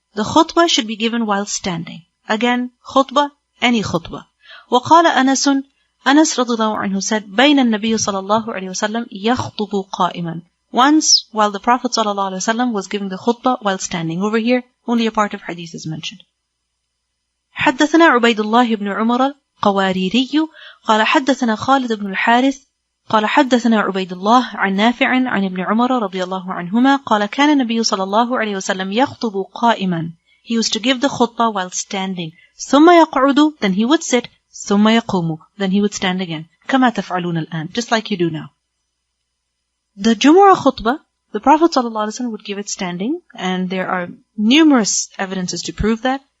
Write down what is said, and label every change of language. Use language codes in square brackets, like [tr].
[en] The khutbah should be given while standing. Again, khutbah, any khutbah. [ar] وقال أنس رضي الله عنه [en] said, [ar] بين النبي صلى الله عليه وسلم يخطب قائما. [en] Once, while the Prophet [ar] صلى الله عليه وسلم [en] was giving the khutbah while standing. Over here, only a part of hadith is mentioned. [ar] حدثنا عبيد الله بن عمر القواريري قال حدثنا خالد بن الحارث قال حدثنا عبيد الله عن نافع عن ابن عمر رضي الله عنهما قال كان النبي صلى الله عليه وسلم يخطب قائما. [en] He used to give the khutbah while standing. [ar] ثم يقعد, [en] then he would sit. [ar] ثم يقوم, [en] then he would stand again. [ar] كما تفعلون الآن, [en] just like you do now. The Jumu'ah khutbah, the Prophet ﷺ would give it standing, and there are numerous evidences to prove that.